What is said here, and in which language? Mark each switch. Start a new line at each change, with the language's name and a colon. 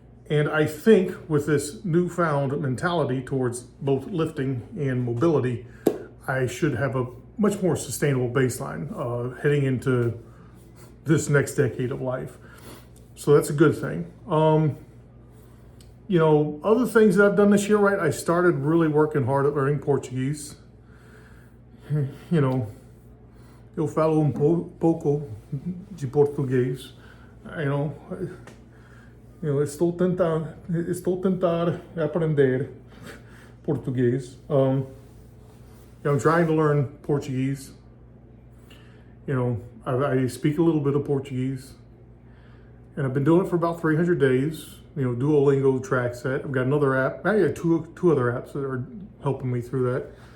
English: And I think with this newfound mentality towards both lifting and mobility, I should have a much more sustainable baseline heading into this next decade of life. So that's a good thing. Other things that I've done this year, right? I started really working hard at learning Portuguese.
Portuguese: Eu falo pouco de português. Estou tentar aprender português.
English: I'm trying to learn Portuguese. I speak a little bit of Portuguese, and I've been doing it for about 300 days. Duolingo track set. I've got another app. I got two other apps that are helping me through that.